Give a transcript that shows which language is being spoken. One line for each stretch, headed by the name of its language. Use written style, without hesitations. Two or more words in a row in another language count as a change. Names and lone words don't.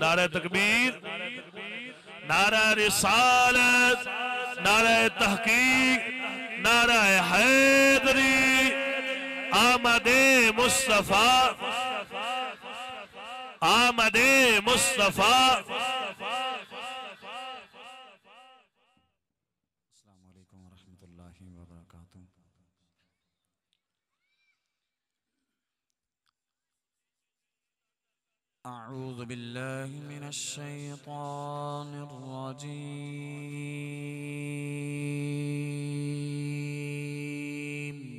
Urdu: نعرہ تکبیر، نعرہ رسالت، نعرہ تحقیق، نعرہ حیدری، آمدِ مصطفیٰ، آمدِ مصطفیٰ.
Arabic: السلام عليكم ورحمة الله وبركاته. أعوذ بالله من الشيطان الرجيم.